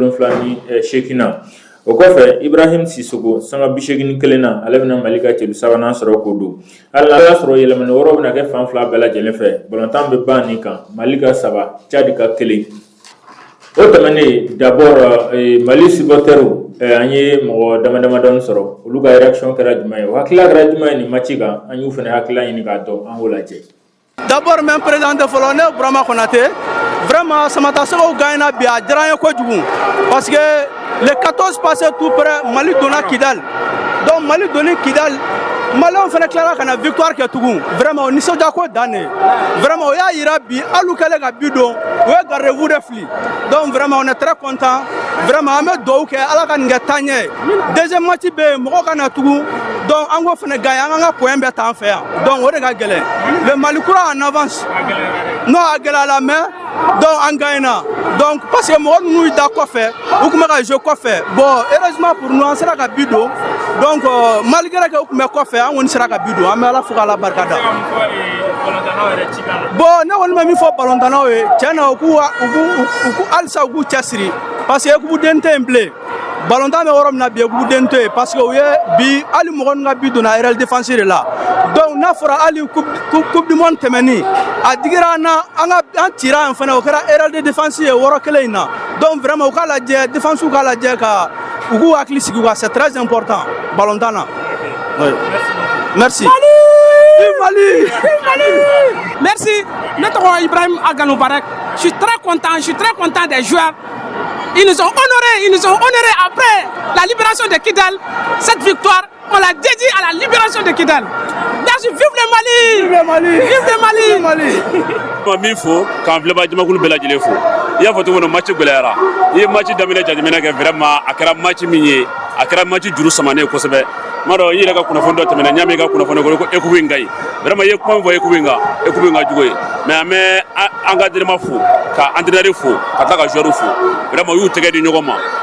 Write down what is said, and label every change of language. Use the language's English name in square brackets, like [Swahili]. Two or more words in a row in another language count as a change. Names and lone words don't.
[Bambara] 78 na o kɔfɛ Ibrahim Sissoko sanga 81 na ale bɛna Mali ka cɛlu sabanan sɔrɔ k'o don hali n'a y'a sɔrɔ yɛlɛmani wɔɔrɔ bɛna kɛ fan fila bɛɛ lajɛlen fɛ balontan bɛ ban nin kan Mali ka 3 Tchad ka 1 o tɛmɛnen [French] d'abord Mali supporters [Bambara] an ye mɔgɔ dama dɔɔni sɔrɔ olu ka réaction kɛra jumɛn ye o hakilila kɛra jumɛn ye nin match kan an y'u fana hakilila ɲini k'a dɔn an k'o lajɛ. [French] D'abord même président [Bambara] fɔlɔ ne Burama Konate vraiment samata sigaw gagnera bi a diyara n ye kojugu [French] parce que le 14 passé tout près [Bambara] Mali donna Kidal donc Mali donni Kidal Malien fana tilala ka na victoire kɛ tugun vraiment o nisɔndiya ko dan ne vraiment o y'a yira bi hali u kɛlen ka bi don o ye [French] gardez-vous de [Bambara] fili [French] donc vraiment on est très content vraiment [Bambara] an bɛ dugawu kɛ ala ka nin kɛ taaɲɛ [French] deuxième match [Bambara] bɛ yen mɔgɔw ka na tugun donc an k'o fana gagner an ka point bɛɛ t'an fɛ yan donc o de ka gɛlɛn le Mali kura [French] en avance non [Bambara] a gɛlɛyala mais donc an gagnera donc parce que mɔgɔ ninnu da kɔfɛ u tun bɛ ka jouer kɔfɛ [French] bon heureusement pour nous [Bambara] an sera ka bi don donc [French] malgré que [Bambara] u tun bɛ kɔfɛ an kɔni sera ka bi don an bɛ ala fo k'ala barika da bon ne kɔni bɛ min fɔ balontannaw ye tiɲɛ na u k'u halisa u k'u cɛsiri [French] parce que [Bambara] équipe tɛ yen bilen balontan bɛ yɔrɔ min na bi équipe tɛ yen [French] parce que [Bambara] u ye bi hali mɔgɔ ninnu ka bi donna [French] aérial défense de la [Bambara] donc n'a fɔra hali coupe du monde tɛmɛni a digira an na an cira yan fana o kɛra [French] aérial de défense [Bambara] ye wɔɔrɔ kelen in na [French] Donc vraiment, la défense, c'est très important. Ballon d'Anna. Oui. Merci. Mali. Merci. Notre Ibrahim Aganou Barek. Je suis très content des joueurs. Ils nous ont honorés après la libération de Kidal. Cette victoire, on l'a dédiée à la libération de Kidal. Merci, vive le Mali! Vive le Mali! [Bambara] Min fo k'an filɛba jamakulu bɛɛ lajɛlen fo i y'a fɔ cogo min na match gɛlɛyara i ye match daminɛ jateminɛ kɛ vraiment a kɛra match min ye a kɛra match juru samanen kosɛbɛ ma dɔn i yɛrɛ ka kunnafoni dɔ tɛmɛna ɲaami ka kunnafoni ko équipe in ka ɲi vraiment i ye kuma min fɔ équipe in ka jugu ye mais an bɛ an ka entraîneur fo ka entraîneur fo ka tila ka joueur fo vraiment u y'u tɛgɛ di ɲɔgɔn ma